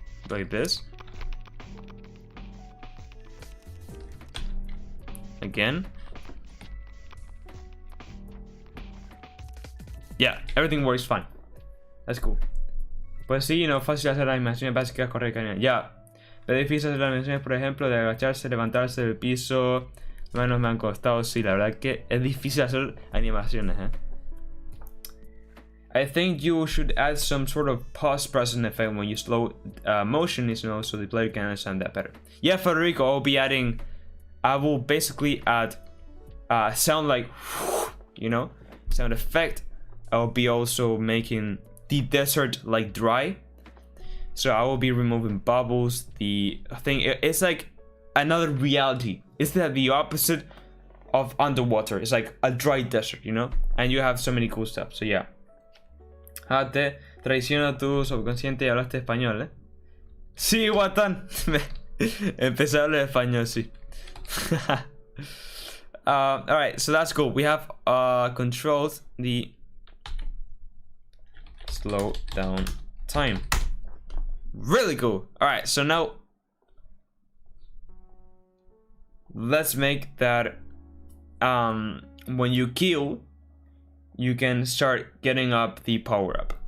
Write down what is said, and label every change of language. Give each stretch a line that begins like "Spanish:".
English: Like this. Again. Yeah, everything works fine. That's cool.
Spanish: Pues sí, no es fácil hacer las animaciones básicas correctas. Ya. Es difícil hacer las animaciones, por ejemplo, de agacharse, levantarse del piso. Manos me han costado. Sí, la verdad que es difícil hacer animaciones,
English: I think you should add some sort of pause processing effect when you slow motion, you know, so the player can understand that better. Yeah, Federico, I will basically add sound like, you know, sound effect. I'll be also making the desert like dry. So I will be removing bubbles. The thing, it's like another reality. It's the opposite of underwater. It's like a dry desert, you know? And you have so many cool stuff, so yeah.
Spanish: Te traiciona tu subconsciente y hablaste español, ¿eh? Sí, Guatán. Empecé a hablar español, sí.
English: Alright, so that's cool. We have controlled the slow down time. Really cool. All right, so now let's make that when you kill, you can start getting up the power up.